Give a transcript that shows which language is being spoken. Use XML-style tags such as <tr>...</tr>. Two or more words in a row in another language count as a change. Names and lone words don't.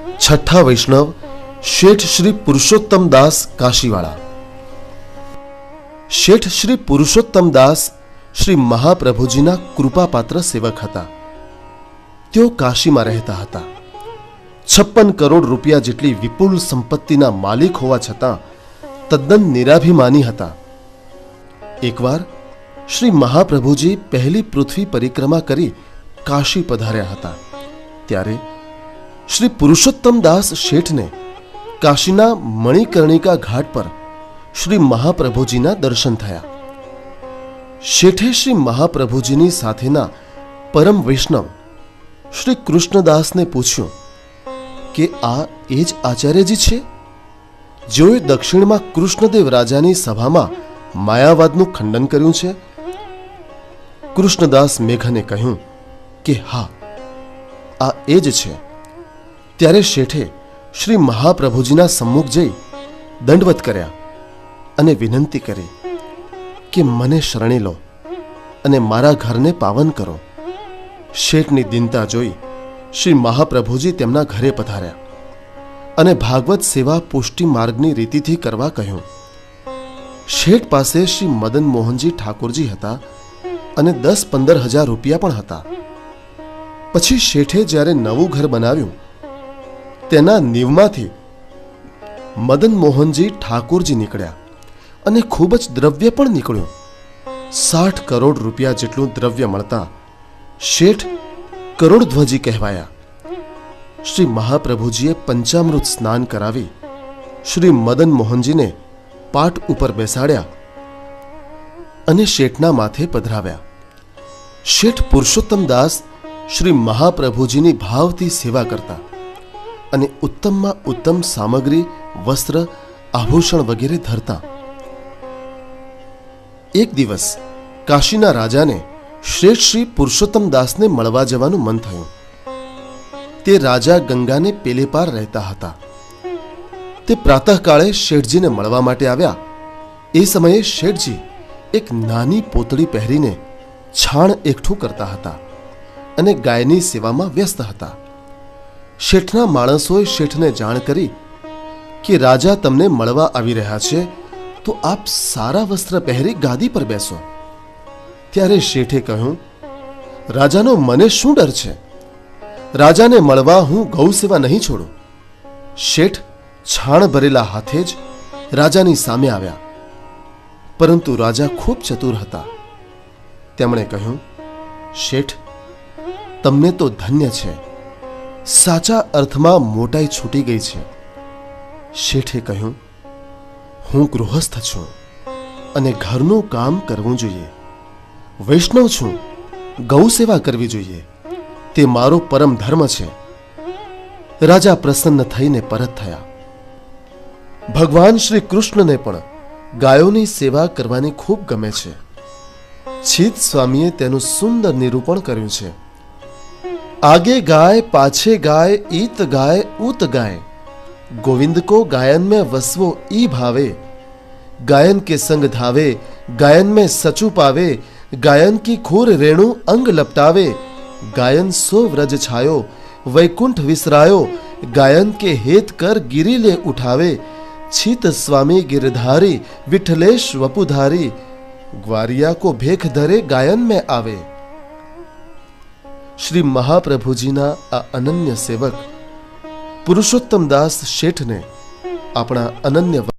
<gu>છઠા વૈષ્ણવ શેઠ શ્રી પુરુષોત્તમ દાસ કાશીવાડા। શેઠ શ્રી પુરુષોત્તમ દાસ શ્રી મહાપ્રભુજીના કૃપાપાત્ર સેવક હતા। તેઓ કાશીમાં રહેતા હતા। 56 કરોડ રૂપિયા જેટલી વિપુલ સંપત્તિના માલિક હોવા છતાં તદ્દન નિરાભિમાની હતા। એકવાર શ્રી મહાપ્રભુજી પહેલી પૃથ્વી પરિક્રમા કરી કાશી પધાર્યા હતા। ત્યારે શ્રી પુરુષોત્તમ દાસ શેઠ ને કાશીના મણિકર્ણિકા ઘાટ પર શ્રી મહાપ્રભુજીના દર્શન થયા। શેઠે શ્રી મહાપ્રભુજીની સાથેના પરમ વૈષ્ણવ શ્રી કૃષ્ણદાસ ને पूछ्યું કે આ એ જ આચાર્યજી છે જેઓએ દક્ષિણમાં કૃષ્ણદેવ રાજાની સભામાં માયાવાદનું ખંડન કર્યું છે? કૃષ્ણદાસ મેઘને કહ્યું કે હા, આ એ જ છે। ત્યારે શેઠે શ્રી મહાપ્રભુજીના સમ્મુખ જઈ દંડવત કર્યા અને વિનંતી કરી કે મને શરણે લો અને મારા ઘરને પાવન કરો। શેઠની દીનતા જોઈ શ્રી મહાપ્રભુજી તેમના ઘરે પધાર્યા અને ભાગવત સેવા પુષ્ટિ માર્ગની રીતિથી કરવા કહ્યું। શેઠ પાસે શ્રી મદન મોહનજી ઠાકુરજી હતા અને 10-15 હજાર રૂપિયા પણ હતા। પછી શેઠે જ્યારે નવું ઘર બનાવ્યું તેના નીવમાંથી મદન મોહનજી ઠાકુરજી નીકળ્યા અને ખૂબ જ દ્રવ્ય પણ નીકળ્યું। 60 કરોડ રૂપિયા જેટલું દ્રવ્ય મળતા શેઠ કરોડધ્વજી કહેવાયા। શ્રી મહાપ્રભુજીએ પંચામૃત સ્નાન કરાવી શ્રી મદન મોહનજી ને પાટ ઉપર બેસાડ્યા અને શેઠના માથે પધરાવ્યા। શેઠ પુરુષોત્તમ દાસ શ્રી મહાપ્રભુજીની ભાવથી સેવા કરતા અને ઉત્તમમાં ઉત્તમ સામગ્રી વસ્ત્ર આભૂષણ વગેરે ધરતા। એક દિવસ કાશીના રાજાને શ્રેષ્ઠ શ્રી પુરુષોત્તમ દાસ ને મળવા જવાનું મન થયું। તે રાજા ગંગા ને પેલે પાર રહેતા હતા। તે પ્રાતઃકાળે શેઠજી ને મળવા માટે આવ્યા। એ સમયે શેઠજી એક નાની પોતડી પહેરીને છાણ એકઠું કરતા હતા અને ગાયની સેવામાં વ્યસ્ત હતા। શેઠના માણસોએ શેઠને જાણ કરી કે રાજા તમને મળવા આવી રહ્યા છે, તો આપ સારા વસ્ત્ર પહેરી ગાદી પર બેસો। ત્યારે શેઠે કહ્યું, રાજાનો મને શું ડર છે? રાજાને મળવા હું ગૌ સેવા નહીં છોડું। શેઠ છાણ ભરેલા હાથે જ રાજાની સામે આવ્યા, પરંતુ રાજા ખૂબ ચતુર હતા। તેમણે કહ્યું, શેઠ તમને તો ધન્ય છે, સાચા અર્થમાં મોટાઈ છૂટી ગઈ છે। શેઠે કહ્યું, હું ગૃહસ્થ છું અને ઘરનું કામ કરવું જોઈએ। વૈષ્ણવ છું, ગૌ સેવા કરવી જોઈએ, તે મારો પરમ ધર્મ છે। રાજા પ્રસન્ન થઈને પરત થયા। ભગવાન શ્રી કૃષ્ણ ને પણ ગાયોની સેવા કરવાની ખૂબ ગમે છે। છીત સ્વામીએ તેનું સુંદર નિરૂપણ કર્યું છે।</gu> <bra>आगे गाय पाछे गाय, ईत गाय ऊत गाय, गोविंद को गायन में वसवो ई भावे। गायन के संग धावे, गायन में सचु पावे, गायन की खूर रेणु अंग लपटावे। गायन सो व्रज छायो, वैकुंठ विसरायो, गायन के हेत कर गिरी ले उठावे। छीत स्वामी गिरधारी, विठलेश वपुधारी, ग्वारिया को भेख धरे गायन में आवे।</bra> <gu>શ્રી મહાપ્રભુજીના આ અનન્ય સેવક પુરુષોત્તમ દાસ શેઠ ને અપના અનન્ય</gu>